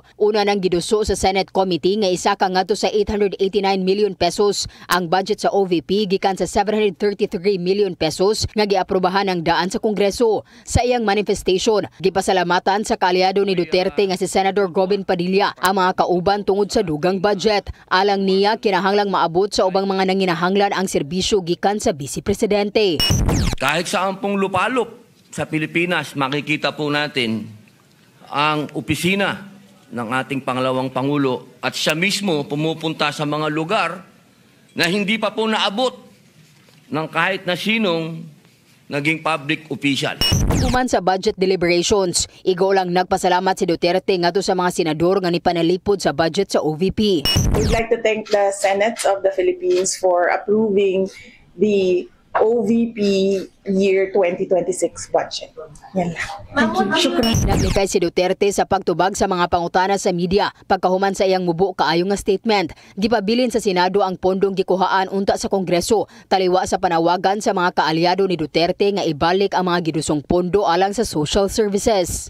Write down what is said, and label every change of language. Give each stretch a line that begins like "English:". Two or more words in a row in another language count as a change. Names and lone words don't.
Cebuano: Una nang giduso sa Senate Committee nga isa ka ngadto sa 889 million pesos ang budget sa OVP gikan sa 733 million pesos nga giaprubahan ng daan sa Kongreso. Sa iyang manifestation, gipasalamatan sa kaalyado ni Duterte nga si Senator Robin Padilla ang mga kauban tungod sa dugang budget. Alang niya, kinahanglang maabot sa ubang mga nanginahanglan ang serbisyo gikan sa Vice Presidente.
Filipino: Kahit saan pong lupalop sa Pilipinas, makikita po natin ang opisina ng ating pangalawang Pangulo at siya mismo pumupunta sa mga lugar na hindi pa po naabot ng kahit na sinong naging public official.
Cebuano: Human sa budget deliberations, igo lang nagpasalamat si Duterte ngadto sa mga senador nga nipanalipod sa budget sa OVP.
English: We'd like to thank the Senate of the Philippines for approving the OVP year 2026 budget.
Filipino: Yan lang.
Cebuano: Naglikay si Duterte sa pagtubag sa mga pangutana sa media pagkahuman sa iyang mubo kaayo nga statement. Gipabilin sa Senado ang pondong gikuhaan unta sa Kongreso taliwa sa panawagan sa mga kaalyado ni Duterte nga ibalik ang mga gidusong pondo alang sa social services.